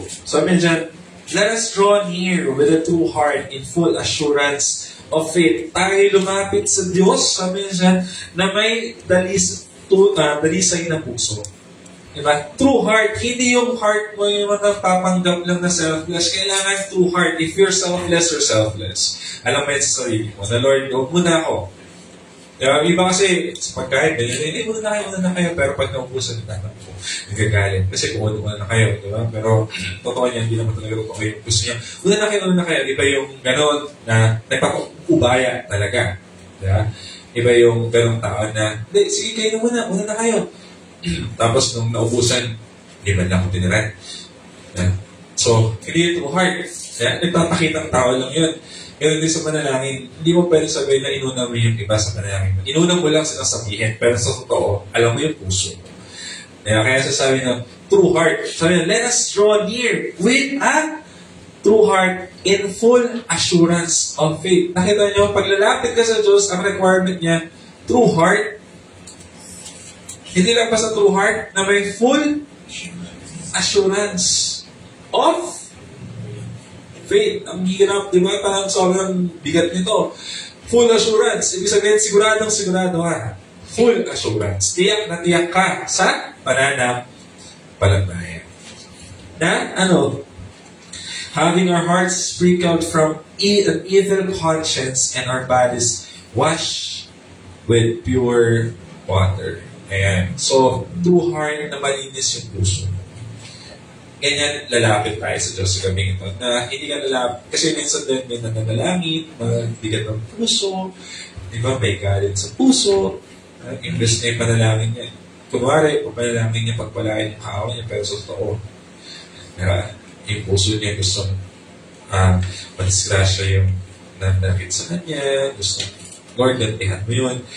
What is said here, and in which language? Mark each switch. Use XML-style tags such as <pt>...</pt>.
<en>Sabi dyan, let us draw near with a true heart in full assurance of faith.</en> <tl>Tayo lumapit sa Diyos, sabi dyan, na may dalisay na puso. Diba? True heart, hindi yung heart mo yung nagpapanggap lang na selfless. Kailangan true heart.</tl> <en>If you're selfless, you're selfless.</en> <tl>Alam mo yan sa sarili mo, na Lord, huwag muna ako. Diba? Iba kasi, sa pagkain, muna na kayo, pero pag naubusan na naman po, nagagalit. Kasi kung muna na kayo, diba? Pero, totoo niya, hindi naman talaga totoo yung gusto niya. Muna na kayo. Iba yung gano'n na nagpapakubaya talaga. Diba? Iba yung gano'ng tao na, hindi, sige kayo muna na kayo. Tapos, nung naubusan, hindi man lang ako tiniran. Yeah. So, hindi yung heart. Yeah? Nagpapakitang tao lang yun. Ganun din sa panalangin, hindi mo pwede sabihin na inuna mo yung iba sa panalangin. Inuna mo lang sinasabihin, pero sa totoo, alam mo yung puso. Yeah, kaya sasabi na, true heart.</tl> <en>Sabi na, let us draw near with a true heart in full assurance of faith.</en> <tl>Nakita nyo, paglalapit ka sa Diyos, ang requirement niya, true heart. Hindi lang ba sa true heart na may full assurance of faith. Ang hirap, di ba? Parang sobrang bigat nito. Full assurance. Ibig sabihin, sigurado ha. Full assurance. Tiyak na tiyak ka sa pananampalataya.</tl> <en>Na, having our hearts sprinkled from an evil conscience and our bodies washed with pure water.</en> <tl>Ayan. So, true heart na malinis yung puso. Ganyan, lalapit tayo sa Diyos sa gabing ito. Na hindi ka lalapit. Kasi minsan din may nananalangin, mabigat ng puso, di ba, may galit sa puso. Imbes na yung panalangin niya. Kunwari, kung panalangin niya, pagpalain yung kaaway niya, pero sa totoo, yung puso niya gusto madisgrasya yung nanakit sa kanya, gusto, Lord, gantihan mo yun.</tl>